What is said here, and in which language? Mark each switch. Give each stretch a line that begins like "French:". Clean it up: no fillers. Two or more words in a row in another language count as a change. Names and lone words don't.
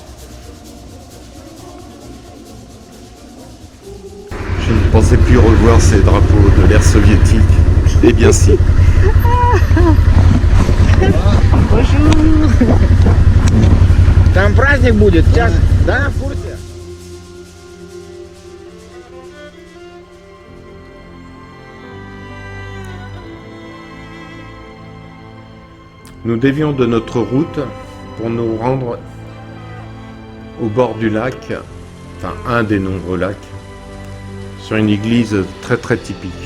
French: Je ne pensais plus revoir ces drapeaux de l'ère soviétique. Eh bien si. Bonjour.
Russian: Там праздник будет, сейчас, да, в курсе?
French: Nous dévions de notre route pour nous rendre au bord du lac, enfin un des nombreux lacs, sur une église très très typique.